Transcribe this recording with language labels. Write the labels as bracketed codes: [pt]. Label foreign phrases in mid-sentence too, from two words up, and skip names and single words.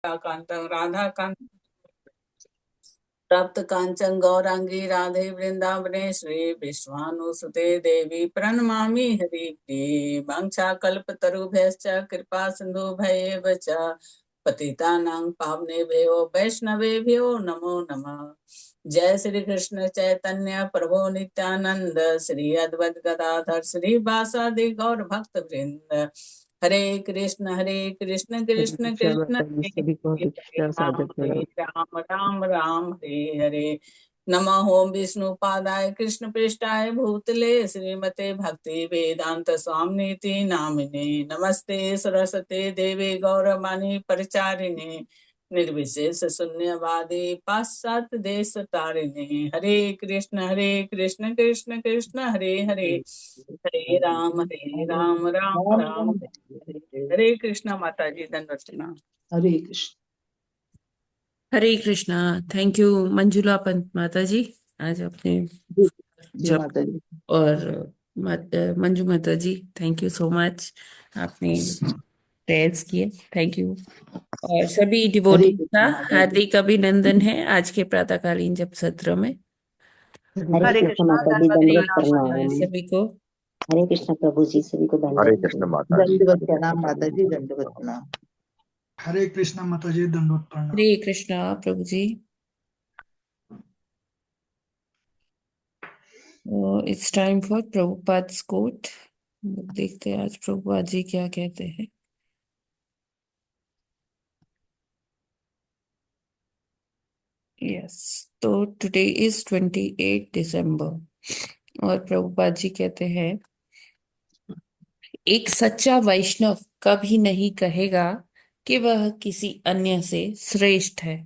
[sa] कांतं राधा कांत प्राप्त कांचन गौरांगी राधे वृंदावनेश्वरी विश्वानुसुते देवी प्रणमामि हरिप्रिये वाञ्छाकल्पतरुभ्यश्च कृपा सिन्धुभ्येव च पतितानां पावनेभ्यो वैष्णवेभ्यो नमो नमः। जय श्री कृष्ण चैतन्य प्रभु नित्यानंद श्री अद्वैत गदाधर श्री वासादि गौर भक्त वृंद। [hi] हरे कृष्ण कृष्ण दीक्षा कृष्ण माता जी हरे सभी को हरे दीक्षा सादर प्रणाम। [sa] राम राम राम हरे हरे। नमः ओम विष्णु पादाय कृष्ण पृष्ठाय भूतले श्रीमते भक्ति वेदांत स्वामी नामिने नमस्ते सरस्वती देवी गौरवाणी परिचारिणे निर्विशेष शून्यवादी पाश्चात्य देश तारिणे। हरे कृष्ण कृष्ण कृष्ण हरे हरे हरे राम राम राम हरे हरे। [hi] हरे कृष्णा माता जी दंडवत प्रणाम। हरे कृष्ण। हरे कृष्णा। [en] thank you [hi] मंजुला पंत माता जी, आज अपने जी जब माता जी। और मंजू माता जी, [en] thank you so much, [hi] आपने प्रेयर्स किए, [en] thank you. [hi] और सभी हरे डिवोटीज का कृष्ण माता जी। हार्दिक अभिनंदन है आज के प्रातःकालीन जप सत्र में। हरे कृष्ण माता जी, हरे दंडवत कृष्णा प्रणाम। सभी को। हरे कृष्ण प्रभु जी, सभी को हरे दंडवत कृष्ण प्रणाम। माता जी, दंडवत हरे कृष्ण प्रणाम माता प्रभु जी, जी। दंडवत प्रणाम। हरे कृष्णा माता जी, दंडवत प्रणाम। हरे कृष्णा प्रभु जी। [en] It's time for Prabhupada's quote. [hi] देखते हैं आज प्रभुपाद जी क्या कहते हैं। यस, तो [en] today is 28 December [hi] और प्रभुपाद जी कहते हैं, एक सच्चा वैष्णव कभी नहीं कहेगा कि वह किसी अन्य से श्रेष्ठ है।